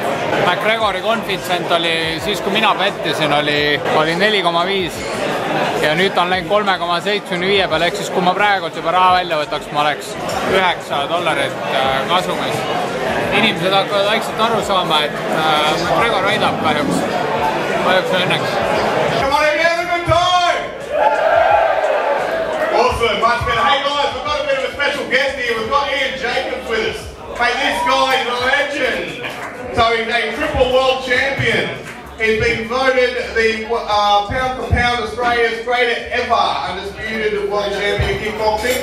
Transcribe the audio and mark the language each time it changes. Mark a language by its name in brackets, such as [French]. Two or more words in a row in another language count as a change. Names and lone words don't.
[Estonian] McGregori konfitsent oli siis, kui mina pettisin, oli 4,5 ja nüüd on läinud 3,75 peale, ehk siis kui ma praegult juba raha välja võtaks, ma oleks $9 kasumis. Inimesed hakkavad vaikselt aru saama, et McGregor võidab kahjuks õnneks. [English] Come on, everybody, have a good time! Awesome, much better. Hey guys, we've got a bit of a special guest here. We've got Ian Jacobs with us. Mate, this guy is a legend. So he's a triple world champion. He's been voted the pound for pound Australia's greatest ever undisputed world champion kickboxing.